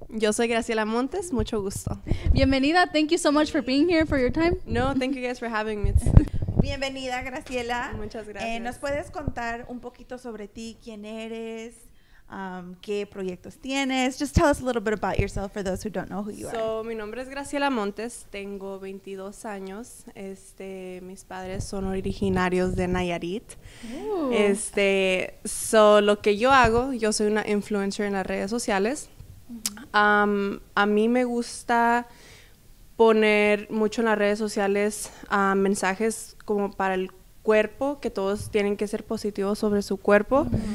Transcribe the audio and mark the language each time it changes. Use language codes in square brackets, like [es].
[es] Yo soy Graciela Montes, mucho gusto. [en] Bienvenida, thank you so much for being here, for your time. No, thank you guys for having me. [es] Bienvenida, Graciela. Muchas gracias. ¿Nos puedes contar un poquito sobre ti, quién eres, qué proyectos tienes? [en] Just tell us a little bit about yourself for those who don't know who you are. [es] Mi nombre es Graciela Montes, tengo 22 años. Mis padres son originarios de Nayarit. Lo que yo hago, yo soy una influencer en las redes sociales. A mí me gusta poner mucho en las redes sociales mensajes como para el cuerpo, que todos tienen que ser positivos sobre su cuerpo.